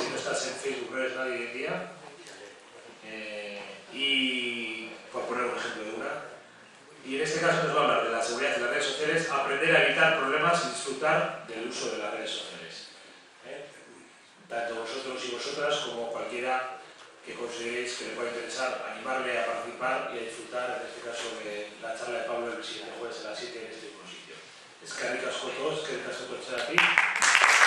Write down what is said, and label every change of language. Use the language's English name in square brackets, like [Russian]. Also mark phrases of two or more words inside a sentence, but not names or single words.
[Spanish] Si no estás en Facebook no eres nadie hoy en día, y por poner un ejemplo de una, y en este caso nos va a hablar de la seguridad en las redes sociales, aprender a evitar problemas y disfrutar del uso de las redes sociales, tanto vosotros y vosotras como cualquiera que consideréis que le pueda interesar, animarle a participar y a disfrutar, en este caso, de la charla de Pablo el siguiente jueves a las 7 en este mismo sitio. [Basque] Eskerrik asko todos, eskerrik asko [Spanish] por estar aquí.